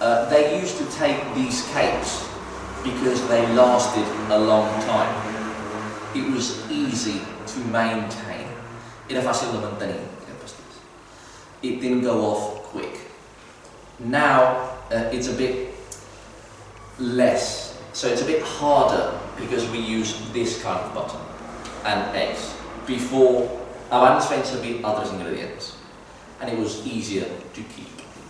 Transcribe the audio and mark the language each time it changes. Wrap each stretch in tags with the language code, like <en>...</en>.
<en>They used to take these cakes because they lasted a long time. It was easy to maintain.</en> <ca>Era fàcil de mantenir, aquest pastís.</ca> <en>It didn't go off quick. Now it's a bit less, so it's a bit harder because we use this kind of butter and eggs. Before,</en> <ca>abans feien servir altres ingredients,</ca> <en>and it was easier to keep.</en>